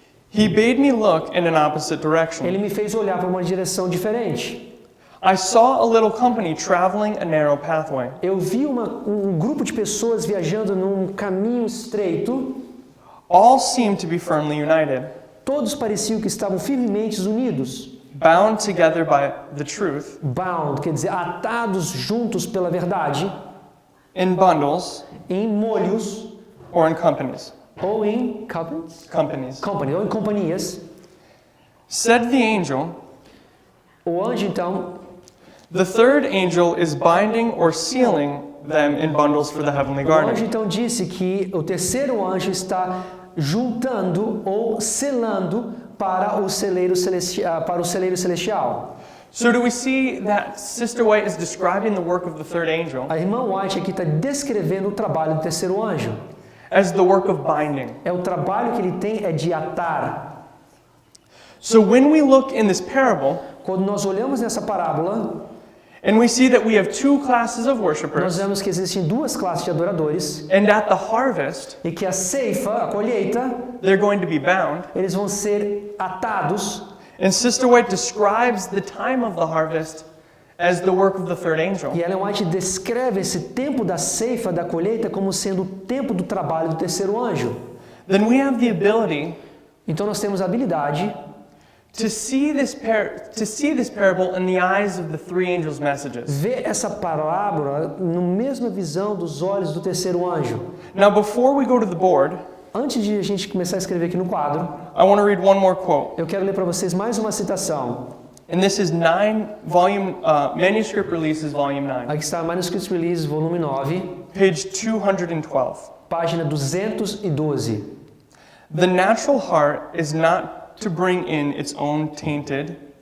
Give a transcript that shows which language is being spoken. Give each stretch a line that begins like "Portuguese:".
English: He bade me look in an opposite direction.
Portuguese: Ele me fez olhar para uma direção diferente.
English: I saw a little company traveling a narrow pathway.
Portuguese: Eu vi um grupo de pessoas viajando num caminho estreito.
English: All seemed to be firmly united,
Portuguese: Todos pareciam que estavam firmemente unidos.
English: bound together by the truth,
Portuguese: Bound, quer dizer, atados juntos pela verdade,
English: in bundles
Portuguese: em molhos
English: or in companies.
Portuguese: ou em companies,
English: Companies.
Portuguese: ou em companhias.
English: Said the angel,
Portuguese: O anjo então,
English: the third angel is binding or sealing them in bundles for the heavenly
Portuguese: o anjo
English: garden.
Portuguese: então disse que o terceiro anjo está juntando ou selando para o celeiro celestial.
English: So do we see that Sister White is describing the work of the third angel
Portuguese: A irmã White aqui está descrevendo o trabalho do terceiro anjo.
English: as the work of binding?
Portuguese: É o trabalho que ele tem é de atar.
English: So when we look in this parable
Portuguese: Quando nós olhamos nessa parábola,
English: and we see that we have two classes of
Portuguese: nós
English: worshipers,
Portuguese: vemos que existem duas classes de adoradores
English: and at the harvest
Portuguese: e que a ceifa, a colheita,
English: they're going to be bound.
Portuguese: eles vão ser atados.
English: And Sister White describes the time of the harvest as the work of the third angel.
Portuguese: E Ellen White descreve esse tempo da ceifa, da colheita, como sendo o tempo do trabalho do terceiro anjo.
English: Then we have the ability
Portuguese: Então nós temos a habilidade
English: to see this parable in the eyes of the three angels' messages.
Portuguese: ver essa parábola na mesma visão dos olhos do terceiro anjo.
English: Now, before we go to the board,
Portuguese: Antes de a gente começar a escrever aqui no quadro,
English: I want to read one more quote.
Portuguese: eu quero ler para vocês mais uma citação.
English: And this is Manuscript Releases, Volume 9,
Portuguese: Aqui está Manuscript Release, volume 9,
English: page 212.
Portuguese: página 212.
English: The natural heart is not to bring in its own tainted,